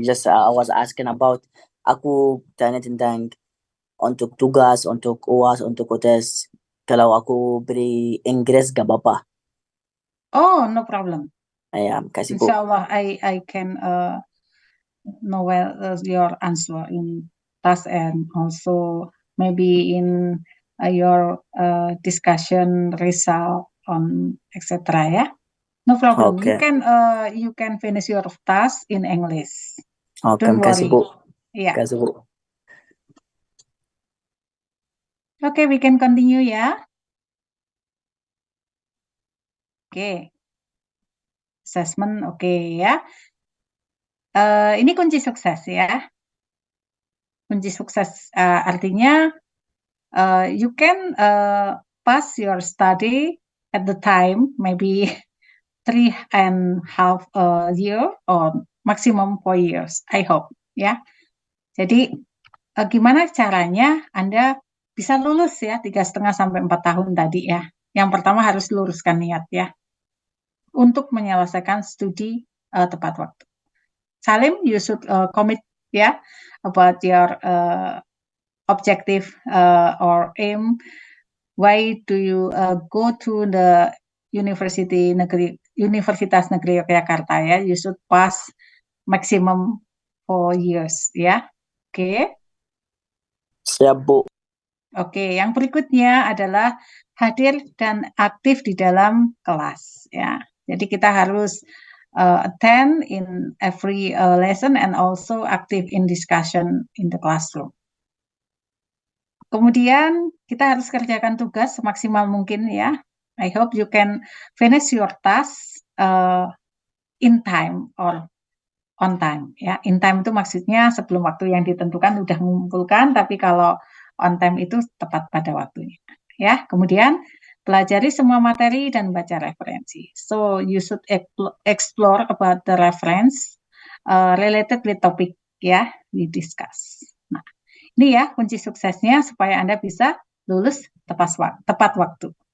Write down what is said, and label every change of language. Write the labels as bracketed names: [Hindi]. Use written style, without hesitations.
[English] Just I was asking about [Indonesian] aku tanya tentang untuk tugas, untuk UAS, untuk UTS. Kalau aku beri Inggris gak apa-apa. [English] Oh, no problem. [Indonesian] Ya, kasih Bu. [English] Inshallah, I can know well your answer in task and also maybe in your discussion result on etc. Yeah, no problem. [Indonesian] Oke. [English] You can finish your task in English. [Indonesian] Oke, [English] Don't [Indonesian] kasih [English] worry. [Indonesian] Bu. [English] Yeah. [Indonesian] Kasih Bu. [English] Okay, we can continue ya. [Indonesian] Oke. Assessment oke ya. Ini kunci sukses ya. Kunci sukses artinya [English] you can pass your study at the time maybe 3.5 year or maximum 4 years. I hope ya. [Indonesian] Jadi gimana caranya Anda bisa lulus ya 3,5 sampai 4 tahun tadi ya. Yang pertama harus luruskan niat ya untuk menyelesaikan studi tepat waktu. [English] Salim, you should commit ya about your objective or aim. Why do you go to the Universitas Negeri Yogyakarta ya? You should pass maximum 4 years ya. Oke. [Indonesian] Siap Bu. Oke, yang berikutnya adalah hadir dan aktif di dalam kelas ya. Jadi kita harus [English] attend in every lesson and also active in discussion in the classroom. [Indonesian] Kemudian kita harus kerjakan tugas semaksimal mungkin ya. [English] I hope you can finish your task in time or on time ya. [Indonesian] In time itu maksudnya sebelum waktu yang ditentukan udah mengumpulkan, tapi kalau on time itu tepat pada waktunya. Ya, kemudian pelajari semua materi dan baca referensi. [English] So you should explore about the reference related with topic ya we discuss. [Indonesian] Nah, ini ya kunci suksesnya supaya Anda bisa lulus tepat waktu.